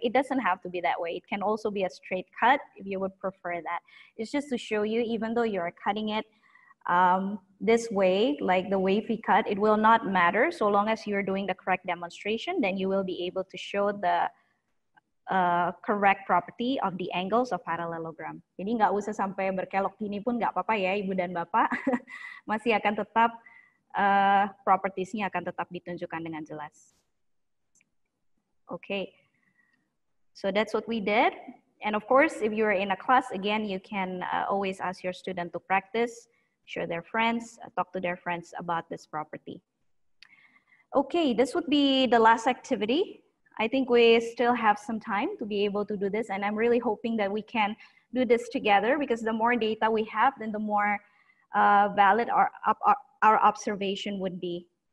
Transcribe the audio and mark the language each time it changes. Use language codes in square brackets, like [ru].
[en] It doesn't have to be that way. It can also be a straight cut if you would prefer that. It's just to show you, even though you're cutting it this way, like the wavy cut, it will not matter. So long as you're doing the correct demonstration, then you will be able to show the correct property of the angles of parallelogram. [id] Jadi nggak usah sampai berkelok gini pun nggak apa-apa ya, Ibu dan Bapak. Masih akan tetap propertiesnya akan tetap ditunjukkan dengan jelas. [en] Okay, so that's what we did. And of course, if you're in a class, again, you can always ask your student to practice, show their friends, talk to their friends about this property. Okay, this would be the last activity. I think we still have some time to be able to do this, and I'm really hoping that we can do this together, because the more data we have, then the more valid our observation would be.